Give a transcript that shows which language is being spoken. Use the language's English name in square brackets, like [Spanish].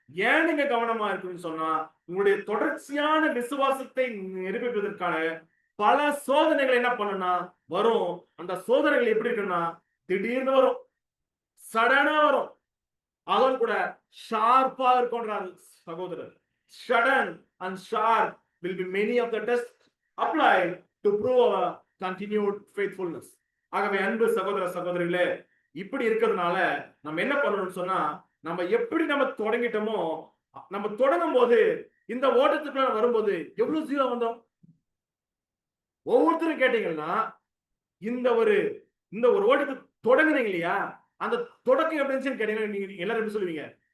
[Tamil] ஏன் நீங்க கவனமா இருக்குன்னு சொன்னா உங்களுடைய தொடர்ச்சியான விசுவாசத்தை நிரூபிப்பதற்கான பல சோதனைகள் என்ன பண்ணுனா வரும். அந்த சோதனைகள் எப்படி இருக்குன்னா திடீர்னு வரும், சடனா வரும், அதுவும் கூட ஷார்ப்பா இருக்கும்ன்றாரு சகோதரர். [English] Sudden and sharp will be many of the tests applied to prove our continued faithfulness. [Tamil] ஆகவே அன்பு சகோதர சகோதரிகளே, இப்படி இருக்கிறதுனால நம்ம என்ன பண்ணணும்னு சொன்னா நம்ம எப்படி நம்ம தொடங்கிட்டோமோ நம்ம தொடங்கும் போது இந்த ஓட்டத்துக்குள்ள வரும்போது எவ்வளவு ஜீரோ வந்தோம் ஒவ்வொருத்தரும் கேட்டீங்கன்னா இந்த ஒரு ஓட்டத்தை தொடங்குனீங்க இல்லையா, அந்த தொடக்கம் எப்படி இருந்துச்சுன்னு கேட்டீங்கன்னா நீங்க எல்லாரும் எப்படி சொல்லுவீங்க?